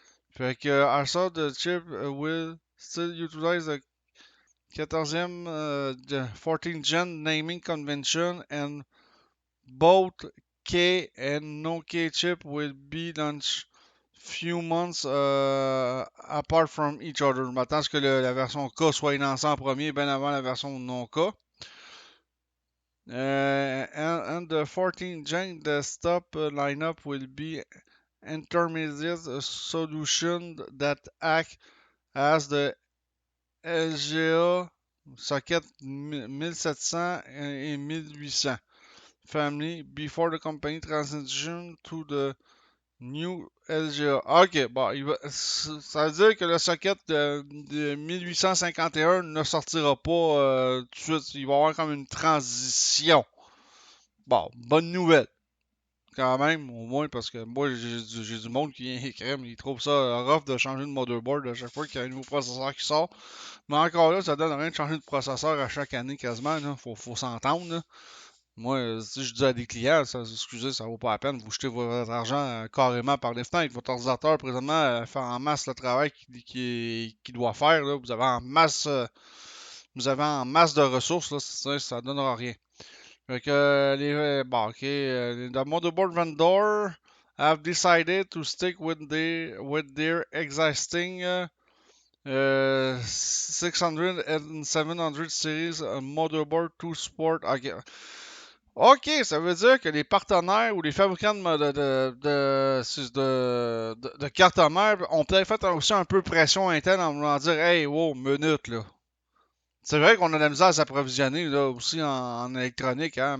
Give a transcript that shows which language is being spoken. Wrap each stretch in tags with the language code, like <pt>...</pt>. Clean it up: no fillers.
<fr>Fait que,</fr> <en>also the chip will still utilize the 14th, 14th gen naming convention, and both K and no K chip will be launched few months apart from each other.</en> <fr>Je m'attends à ce que la version K soit lancée en premier, bien avant la version non K.</fr> <en>And the 14th gen desktop lineup will be intermediate solution that act as the LGA socket 1700 et 1800 family before the company transition to the new LGA.</en> <fr>Ok, bon, ça veut dire que le socket de 1851 ne sortira pas tout de suite. Il va y avoir comme une transition. Bon, bonne nouvelle. Quand même, au moins, parce que moi, j'ai du monde qui crème, ils trouvent ça rough de changer de motherboard à chaque fois qu'il y a un nouveau processeur qui sort. Mais encore là, ça donne rien de changer de processeur à chaque année quasiment. Là. Faut s'entendre. Là. Moi, si je dis à des clients, excusez, ça vaut pas la peine, vous jetez votre argent carrément par les fenêtres. Votre ordinateur, présentement, fait en masse le travail qu'il doit faire. Là. Vous avez en masse de ressources, là, ça donnera rien. Fait que bon,</fr> <en>ok, the motherboard vendor have decided to stick with their existing 600 and 700 series motherboard to support.</en> <fr>Ok, ça veut dire que les partenaires ou les fabricants de cartes mères ont peut-être fait aussi un peu pression interne en voulant dire hey, wow, minute là. C'est vrai qu'on a de la misère à s'approvisionner là, aussi en électronique. Hein?</fr>